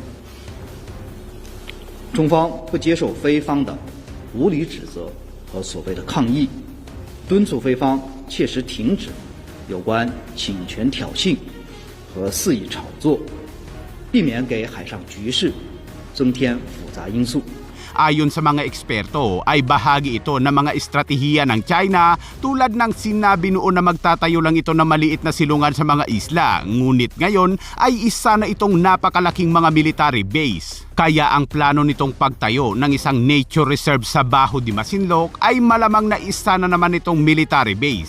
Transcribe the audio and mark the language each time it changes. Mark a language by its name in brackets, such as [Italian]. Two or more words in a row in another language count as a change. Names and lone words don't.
[Chinese] 中方不接受菲方的无理指责和所谓的抗议，敦促菲方切实停止有关侵权挑衅和肆意炒作，避免给海上局势增添复杂因素。 [Filipino] Ayon sa mga eksperto ay bahagi ito ng mga estratehiya ng China tulad ng sinabi noon na magtatayo lang ito ng maliit na silungan sa mga isla, ngunit ngayon ay isa na itong napakalaking mga [English] military base. [Filipino] Kaya ang plano nitong pagtayo ng isang [English] nature reserve [Filipino] sa Bajo de Masinloc ay malamang na isa na naman itong [English] military base.